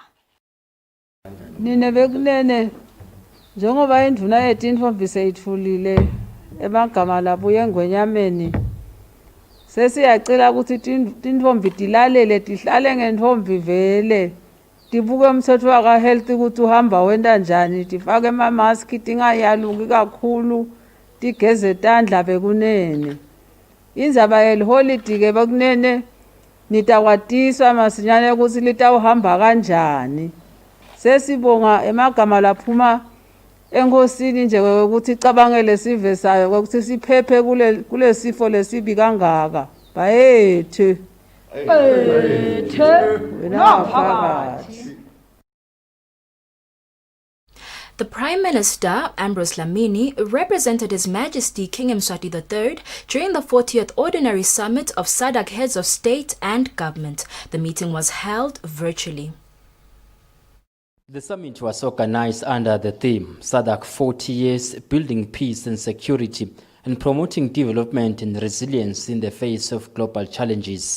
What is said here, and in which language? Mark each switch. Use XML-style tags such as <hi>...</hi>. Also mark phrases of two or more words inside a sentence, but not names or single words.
<ss>Nine bekunene njengoba induna yethu intombi seyithulile emagama labuye engwenyameni, sesiyacela ukuthi intombi dilalele dihlale ngentombi vele, dibuke umthetho waka health ukuthi uhamba wenda njani, difake ama mask dingayaluki kakhulu, digeze tandla bekunene. Indzaba yeliholide ke bekunene nitakwatiswa masinyane ukuthi litawuhamba kanjani. Sesibonga emagama laphuma enkosini nje ukuthi icabangele sive sayo ukuthi siphephe kule sifo lesibi kangaka. Bayethe wena phakathi.</ss> <en>The Prime Minister, Ambrose Dlamini, represented His Majesty King Mswati III during the 40th Ordinary Summit of Sadc Heads of State and Government. The meeting was held virtually. The summit was organized under the theme SADC 40 Years Building Peace and Security and Promoting Development and Resilience in the Face of Global Challenges.</en>